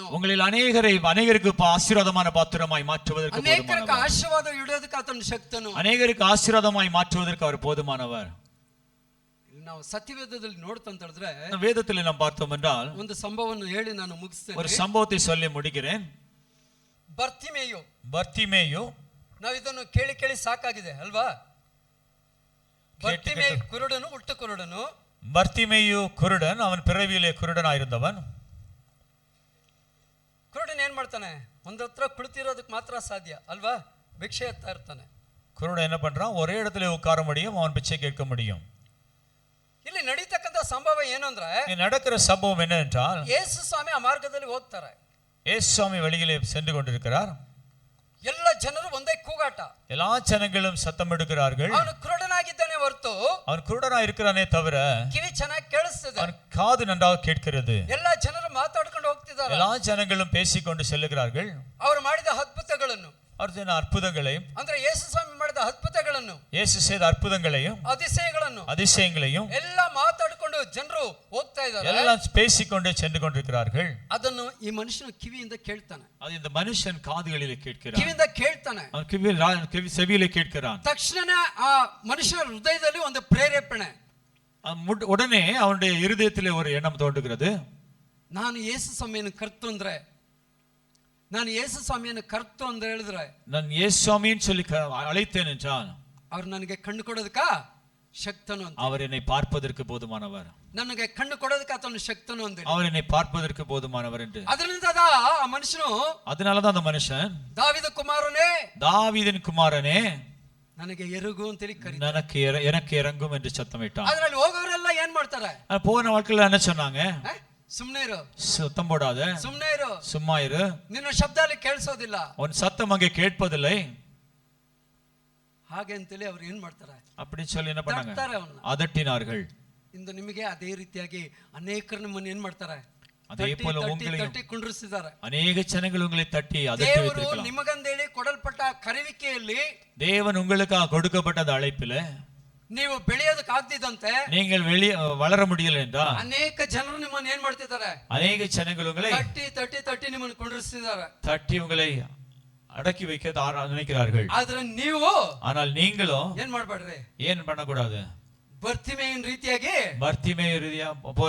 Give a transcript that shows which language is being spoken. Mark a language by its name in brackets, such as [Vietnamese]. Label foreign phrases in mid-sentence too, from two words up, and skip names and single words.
[Tamil] உங்களில் அநேகருக்கு ஆசீர்வாதமான பாத்திரமாய் மாற்றுவதற்கு [Kannada] ಅನೇಕರಿಗೆ [Tamil] போதுமானவர், [Kannada] ಆಶೀರ್ವಾದ ಇಡೋದಕ್ಕೆ ಆತನ ಶಕ್ತನು, [Tamil] அநேகருக்கு ஆசீர்வாதமாய் மாற்றுவதற்கு அவர் போதுமானவர். [Kannada] ನಾವು ಸತ್ಯವೇದದಲ್ಲಿ ನೋಡ್ತಂತ ಹೇಳಿದ್ರೆ, [Tamil] வேதத்தில் நாம் பார்த்தோம் என்றால் [Kannada] ಒಂದು ಸಂಭವವನ್ನು ಹೇಳಿ ನಾನು ಮುಗಿಸ್ತೇನೆ. [Tamil] ஒரு சம்பவத்தை சொல்லி முடிக்கிறேன். பர்த்திமேயு, [Kannada] ನಾವು ಇದನ್ನು ಕೇಳಿ ಕೇಳಿ ಸಾಕಾಗಿದೆ ಅಲ್ವಾ? பர்த்திமேயு ಕುರುಡನು, ಹುಟ್ಟು ಕುರುಡನು. [Tamil] பர்த்திமேயு குருடன், அவன் பிறவியிலே குருடனாயிருந்தவன். [Kannada] ಕುರುಡನ್ ಏನ್ ಮಾಡ್ತಾನೆ? ಒಂದ್ ಹತ್ರ ಕುಳಿತಿರೋದಕ್ಕೆ ಮಾತ್ರ ಸಾಧ್ಯ ಅಲ್ವಾ? ಭಿಕ್ಷೆ ಎತ್ತಾ ಇರ್ತಾನೆ. [Tamil] குருடன் என்ன பண்றான்? ஒரே இடத்துல உட்கார முடியும், அவன் பிச்சை கேட்க முடியும். [Kannada] ಇಲ್ಲಿ ನಡೀತಕ್ಕಂಥ ಸಂಭವ ಏನು ಅಂದ್ರೆ, [Tamil] நடக்கிற சம்பவம் என்ன என்றால், [Kannada] ಯೇಸು ಸ್ವಾಮಿ ಆ ಮಾರ್ಗದಲ್ಲಿ ಹೋಗ್ತಾರೆ. [Tamil] இயேசு சுவாமி வெளியிலே சென்று கொண்டிருக்கிறார். [Kannada] ಎಲ್ಲ ಜನರು ಒಂದೇ ಕೂಗಾಟ, [Tamil] எல்லா ஜனங்களும் சத்தம் எடுக்கிறார்கள். [Kannada] ಅವನು ಕುರುಡನಾಗಿದ್ದಾನೆ ಹೊರತು [Tamil] அவன் குருடனா இருக்கிறானே தவிர [Kannada] ಕಿವಿ ಚೆನ್ನಾಗಿ ಕೇಳಿಸ್ತದೆ. [Tamil] அவன் காது நன்றாக கேட்கிறது. [Kannada] ಎಲ್ಲ ಜನರು ಮಾತಾಡ್ಕೊಂಡು ಹೋಗ್ತಿದ್ದಾರೆ. [Tamil] எல்லா ஜனங்களும் பேசிக்கொண்டு செல்லுகிறார்கள். [Kannada] ಅವರು ಮಾಡಿದ ಅದ್ಭುತಗಳನ್ನು, [Tamil] அவர் அற்புதங்களையும், [Kannada] ಅಂದ್ರೆ ಯೇಸು ಸ್ವಾಮಿ ಮಾಡಿದ ಅದ್ಭುತಗಳನ್ನು, [Tamil] இயேசு செய்த அற்புதங்களையும் அதிசயங்களையும் [Kannada] ಎಲ್ಲ ಮಾತಾಡಿಕೊಂಡು ಜನರು ಹೋಗ್ತಾ ಇದ್ದಾರೆ. [Tamil] எல்லாம் பேசிக்கொண்டே சென்று கொண்டிருக்கிறார்கள். [Kannada] ಅದನ್ನು ಈ ಮನುಷ್ಯನ ಕಿವಿಯಿಂದ ಕೇಳ್ತಾನೆ. [Tamil] அது இந்த மனுஷன் காதுகளிலே கேட்கிறான். [Kannada] ಕಿವಿಯಿಂದ ಕೇಳ್ತಾನೆ, [Tamil] அவன் செவியிலே கேட்கிறான். [Kannada] ತಕ್ಷಣ ಆ ಮನುಷ್ಯನ ಹೃದಯದಲ್ಲಿ ಒಂದು ಪ್ರೇರೇಪಣೆ, [Tamil] உடனே அவனுடைய இருதயத்திலே ஒரு எண்ணம் தோன்றுகிறது. [Kannada] ನಾನು ಯೇಸು ಸ್ವಾಮಿಯನ್ನು ಕರ್ತು ಅಂದ್ರೆ, ನಾನು ಯೇಸು ಸ್ವಾಮಿಯನ್ನು ಕರ್ತು ಅಂತ ಹೇಳಿದ್ರೆ, [Tamil] நான் இயேசு சுவாமின்னு சொல்லி அழைத்தேன் என்றான், [Kannada] அவர் ನನಗೆ ಕಣ್ಣು ಕೊಡೋದಕ್ಕ ಶಕ್ತನು ಅಂತ. [Tamil] அவர் என்னை பார்ப்பதற்கு போதுமானவர். [Kannada] ನನಗೆ ಕಣ್ಣು ಕೊಡೋದಕ್ಕೆ ಆತನು ಶಕ್ತನು ಅಂತ. [Tamil] அவர் என்னை பார்ப்பதற்கு போதுமானவர் என்று. [Kannada] ಅದರಿಂದ ಆ ಮನುಷ್ಯನು, [Tamil] அதனாலதான் அந்த மனுஷன், [Kannada] ದಾವಿದ ಕುಮಾರನೇ, [Tamil] தாவீதின் குமாரனே, [Kannada] ನನಗೆ ಎರುಗು ಅಂತ ಕರೀತಾರೆ. [Tamil] எனக்கு இறங்கும் என்று சத்தமிட்டான். [Kannada] ಅದರಲ್ಲಿ ಹೋಗೋರೆಲ್ಲ ಏನ್ ಮಾಡ್ತಾರೆ? [Tamil] போன வாழ்க்கையில என்ன சொன்னாங்க? [Kannada] ಸುಮ್ನೆ ಇರು, [Tamil] சத்தம் போடாத, [Kannada] ಸುಮ್ನೆ ಇರು, [Tamil] சும்மா இரு, [Kannada] ನಿನ್ನ ಶಬ್ದ ಅಲ್ಲಿ ಕೇಳಿಸೋದಿಲ್ಲ, [Tamil] உன் சத்தம் அங்கே கேட்பதில்லை. [Kannada] ಹಾಗೆ ಅಂತೇಳಿ ಅವ್ರು ಏನ್ ಮಾಡ್ತಾರೆ? [Tamil] அப்படி சொல்லி என்ன பண்ணாங்க? அதட்டினார்கள். அதட்டினார்கள். [Kannada] ಇಂದು ನಿಮಗೆ ಅದೇ ರೀತಿಯಾಗಿ ಅನೇಕರು ನಿಮ್ಮನ್ನು ಏನ್ ಮಾಡ್ತಾರೆ? [Tamil] அதே போல உங்களையும் [Kannada] ತಟ್ಟಿ ಕುಂಡ್ರಿಸಿದ್ದಾರೆ. ಅನೇಕ ಜನಗಳು [Tamil] உங்களை தட்டி அதட்டி வைத்திருக்கலாம். [Kannada] ದೇವರು ನಿಮಗಂದೇಳಿ ಕೊಡಲ್ಪಟ್ಟ ಕರೆವಿಕೆಯಲ್ಲಿ, [Tamil] தேவன் உங்களுக்காக கொடுக்கப்பட்ட அந்த அழைப்பிலே [Kannada] ನೀವು ಬೆಳೆಯೋದಕ್ಕೆ ಆಗದಿದ್ದಂತೆ, [Tamil] நீங்கள் வளர முடியல என்றால் [Kannada] ಅನೇಕ ಜನರು ನಿಮ್ಮನ್ನು ಏನ್ ಮಾಡ್ತಿದ್ದಾರೆ? [Tamil] அநேக ஜனங்கள் உங்களை [Kannada] ತಟ್ಟಿ ನಿಮ್ಮನ್ನು ಕುಂಡ್ರಿಸಿದ್ದಾರೆ, [Tamil] தட்டி உங்களை அடக்கி வைக்க நினைக்கிறார்கள். [Kannada] ಆದ್ರೆ ನೀವು, [Tamil] ஆனால் நீங்களும் [Kannada] ಏನ್ ಮಾಡ್ಬೇಡ್ರಿ, [Tamil] ஏன் பண்ணக்கூடாது? [Kannada] ಬರ್ತಿಮೇಯನ್ ರೀತಿಯಾಗಿ, [Tamil] பர்த்திமேய போல